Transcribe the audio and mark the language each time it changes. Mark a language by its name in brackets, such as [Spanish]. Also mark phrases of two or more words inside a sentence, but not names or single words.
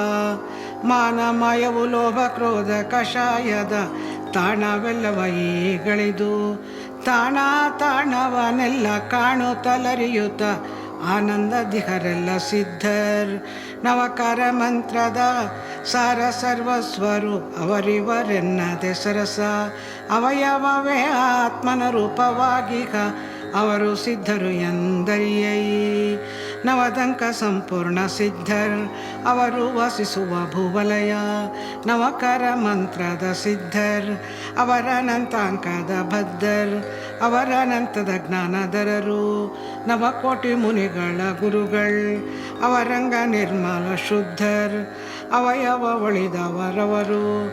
[Kannada] ಮಾನಮಯವು ಲೋಭ ಕ್ರೋಧ ಕಷಾಯದ ತಾಣವೆಲ್ಲವ ಈಗಳಿದು ತಾಣವನೆಲ್ಲ ಕಾಣುತ್ತಲರಿಯುತ್ತ ಆನಂದ ದಿಹರೆಲ್ಲ ಸಿದ್ಧರ್ ನವಕಾರ ಮಂತ್ರದ ಸಾರ ಸರ್ವಸ್ವರು ಅವರಿವರೆನ್ನದೆ ಸರಸ ಅವಯವವೇ ಆತ್ಮನ ರೂಪವಾಗಿಗ ಅವರು ಸಿದ್ಧರು ಎಂದರಿಯೈ ನವದಂಕ ಸಂಪೂರ್ಣ ಸಿದ್ಧರ್ ಅವರು ವಸಿಸುವ ಭೂವಲಯ ನವಕರ ಮಂತ್ರದ ಸಿದ್ಧರ್ ಅವರ ಅನಂತಾಂಕದ ಬದ್ಧರ್ ಅವರ ಅನಂತದ ಜ್ಞಾನದರರು ನವಕೋಟಿ ಮುನಿಗಳ ಗುರುಗಳ್ ಅವರಂಗ ನಿರ್ಮಲ ಶುದ್ಧರ್ ಅವಯವ ಒಳಿದವರವರು